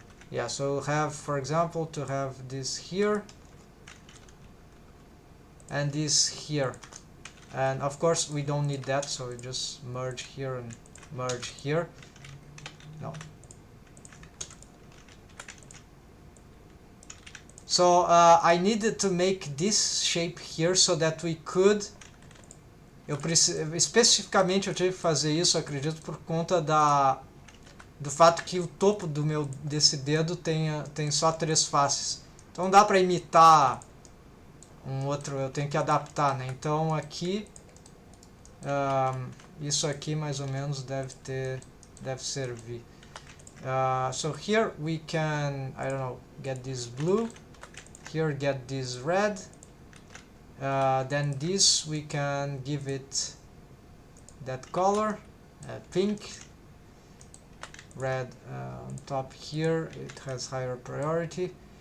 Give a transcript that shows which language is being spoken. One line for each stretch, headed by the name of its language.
English: Yeah, so we'll have, for example, to have this here and this here, and of course we don't need that, so we just merge here and merge here. No. So I needed to make this shape here so that we could...
Portuguese: especificamente eu tive que fazer isso, acredito, por conta do fato que o topo desse dedo tem só 3 faces. Então não dá para imitar um outro, eu tenho que adaptar, né? Então aqui, isso aqui mais ou menos deve servir.
English: So here we can, I don't know, get this blue, here get this red, then this we can give it that color, pink, red on top here, it has higher priority.